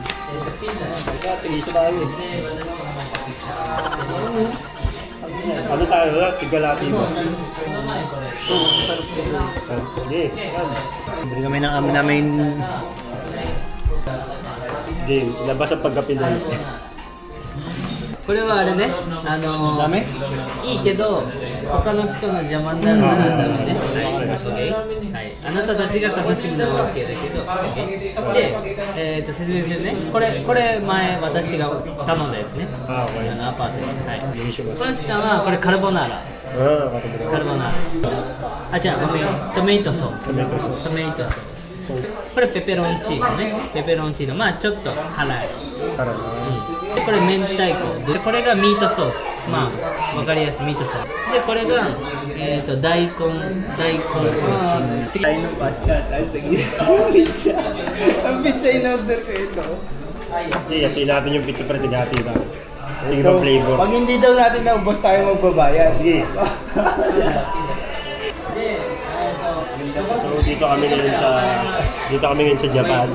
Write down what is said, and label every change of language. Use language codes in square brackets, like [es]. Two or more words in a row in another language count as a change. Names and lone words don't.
[tl] Tigisa tayo eh. Ano tayo? Tigalati ba? Hindi. Bili kami ng amo namin. Hindi. Labas ang pagkapinoy. [ja] これはあれね、ダメいいけど、他の人の邪魔になるならダメね。はい、あなたたちが楽しむのは OK だけど、で、説明するね。これ前私が頼んだやつね。あ、わかりました。アパートで。はい。お願いします。パスタはこれカルボナーラ。うん、わかった。カルボナーラ。あ、じゃあごめん。トメイトソース。トメイトソーストメイトソース。これペペロンチーノね。ペペロンチーノ。まあちょっと辛い。からな。でこれ明太子でこれがミートソース、まあわかりやすいミートソースでこれが大根おろし [tl] Tayo ng pasta, tapos naging pizza. Ang pizza in-order ko ito. Hindi, hati natin yung pizza para tigati ba? Yung ibang flavor. Pag hindi daw natin naubos tayo magbabayad. Sige. So dito kami ngayon sa Japan.